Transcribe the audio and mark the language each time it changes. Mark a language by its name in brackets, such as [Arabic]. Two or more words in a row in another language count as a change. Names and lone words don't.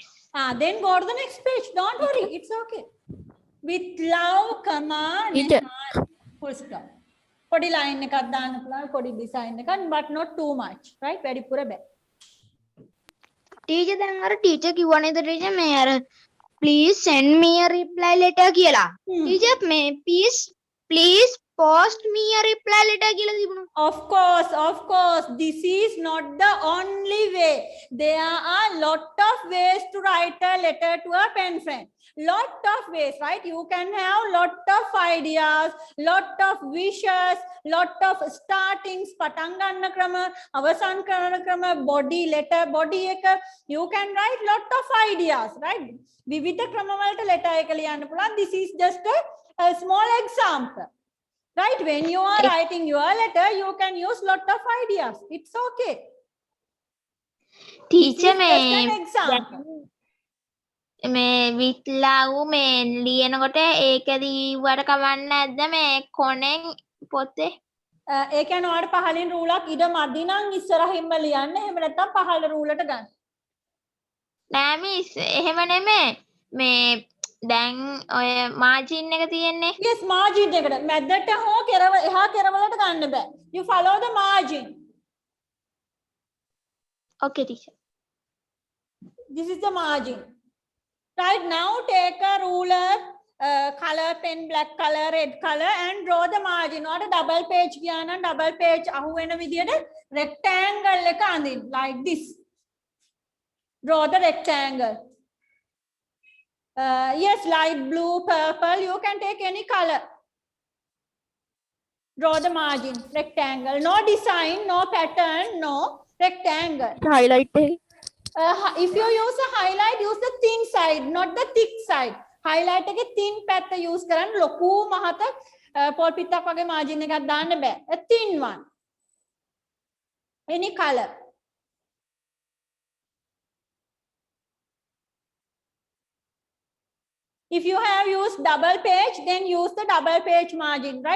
[English] Then go to the next page. Don't worry. It's okay. With love, comma, Teacher. Nehan, full stop. [Sinhala] පොඩි line එකක් දාන්න පුළුවන්, පොඩි design එකක්, [English] but not too much. Right? [Sinhala] වැඩිපුර බෑ. Teacher, දැන් අර teacher කිව්වා නේද teacher මේ අර [English] please send me a reply letter [Sinhala] කියලා. Teacher, මේ [English] please post me a reply letter [Sinhala] කියලා තිබුණා. [English] Of course, this is not the only way. There are lot of ways to write a letter to a pen friend. Lot of ways, right? You can have lot of ideas, lot of wishes, lot of startings, [Sinhala] පටන් ගන්න ක්‍රම, අවසන් කරන ක්‍රම, [English] body letter, body එක. You can write lot of ideas, right? [Sinhala] විවිධ ක්‍රම වලට letter එක ලියන්න පුළුවන්. [English] This is just a small example. Right? When you are writing your letter, you can use lot of ideas. It's okay. [Sinhala] ටීචර් [English] This is just an example. [Sinhala] මේ [English] with love [Sinhala] මේ ලියනකොට ඒකදී වට කවන්න නැද්ද මේ කොනෙන් පොතේ? ඒ කියන්නේ ඔයාලට පහලින් රූලක් ඉඩ මදි නම් ඉස්සරහින්ම ලියන්න. එහෙම නැත්නම් පහළ රූලට ගන්න. නෑ මිස් එහෙම නෙමෙයි. මේ දැන් ඔය මාජින් එක තියෙන්නේ. Yes, margin එකට මැදට හෝ එහා කෙරවලට ගන්න බෑ. [English] You follow the margin. Okay teacher. This is the margin. Right, now take a ruler, color pen, black color, red color, and draw the margin. Or a double page [Sinhala] ගියා නම් [English] double page [Sinhala] අහු වෙන විදියට [English] rectangle [Sinhala] එක අඳින්න [English] like this. Draw the rectangle. Yes, light blue, purple, you can take any color. Draw the margin, rectangle. No design, no pattern, no rectangle. [Sinhala] highlight එක [English] If you use a highlight, use the thin side, not the thick side. [Sinhala] Highlight එකේ thin පැත්ත use කරන්න. ලොකු මහත පොල් පිටක් වගේ margin එකක් දාන්න බෑ. [English] A thin one. Any color. If you have used double page, then use the double page margin, right?